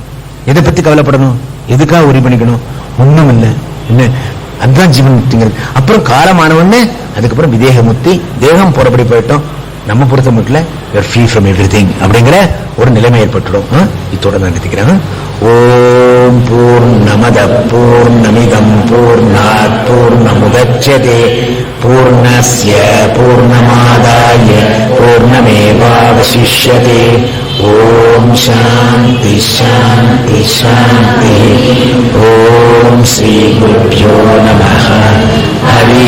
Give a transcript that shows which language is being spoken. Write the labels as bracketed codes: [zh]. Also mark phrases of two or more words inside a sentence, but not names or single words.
[ta] எதை பத்தி கவலைப்படணும், எதுக்காக உரி பண்ணிக்கணும், ஒண்ணும் இல்லை. என்ன அதுதான் ஜீவன் முக்திங்கிறது. அப்புறம் காலமானவொன்னே அதுக்கப்புறம் விதேக முக்தி, தேகம் போறபடி போயிட்டோம். நம்ம பொறுத்த மட்டும் [en] free from every thing [ta] அப்படிங்கிற ஒரு நிலைமை ஏற்பட்டுடும். இதோட நான் நிறுத்திக்கிறேன். [sa] ॐ पूर्णमदः पूर्णमिदं पूर्णात् पूर्णमुदच्यते पूर्णस्य पूर्णमादाय पूर्णमेवावशिष्यते. ॐ शान्तिः शान्तिः शान्तिः. ॐ श्री गुरुभ्यो नमः.